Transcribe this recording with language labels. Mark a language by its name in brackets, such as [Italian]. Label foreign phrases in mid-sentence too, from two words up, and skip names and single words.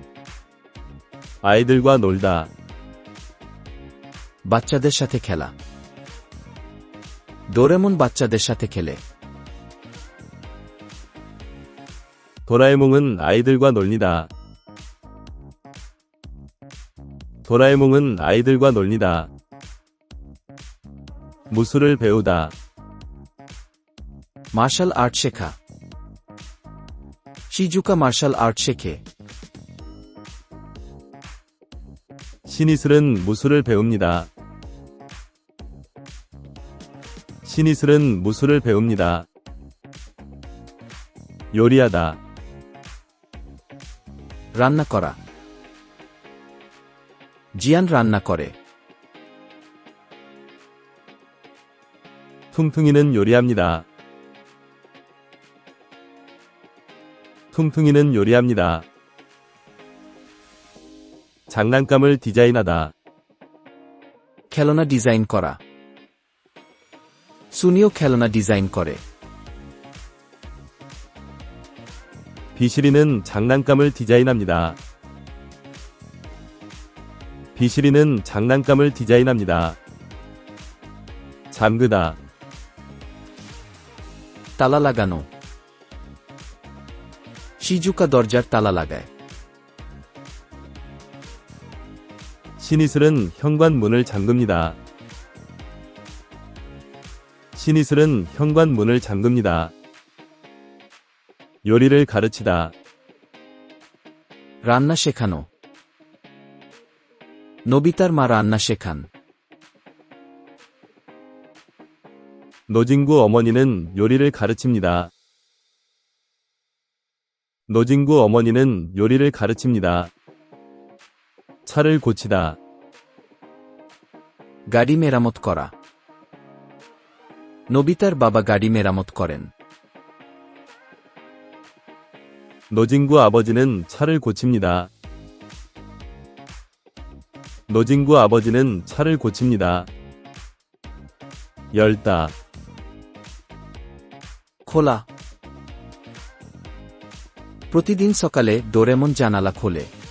[Korean] 아이들과 놀다. [Bangla] বাচ্চাদের সাথে খেলা ডোরেমন বাচ্চাদের সাথে খেলে [Korean] 도라에몽은 아이들과 놀니다. 도라에몽은 아이들과 놀니다. 무술을 배우다. [English] martial art [Bangla] শেখা শিজুকা [English] martial art [Bangla] শেখে [Korean] 신이슬은 무술을 배웁니다. 신이슬은 무술을 배웁니다. 요리하다. [Bangla] রান্না করা জিয়ান রান্না করে [Korean] 퉁퉁이는 요리합니다. 퉁퉁이는 요리합니다. 장난감을 디자인하다. [Bangla] খেলনা ডিজাইন করা সুনিও খেলনা ডিজাইন করে [Korean] 비실이는 장난감을 디자인합니다. 비실이는 장난감을 디자인합니다. 잠그다. [Bangla] তালা লাগানো শিজুকা দরজার তালা লাগায় [Korean] 신이슬은 현관문을 잠급니다. 신이슬은 현관문을 잠급니다. 요리를 가르치다. [Bangla] রান্না শেখানো নোবিতার মা রান্না শেখান [Korean] 노진구 어머니는 요리를 가르칩니다. 노진구 어머니는 요리를 가르칩니다. 차를 고치다. [Bangla] গাড়ি মেরামত করা নোবিতার বাবা গাড়ি মেরামত করেন [Korean] 노진구 아버지는 차를 고칩니다. 노진구 아버지는 차를 고칩니다. 열다. [Bangla] খোলা প্রতিদিন সকালে ডোরেমন জানালা খোলে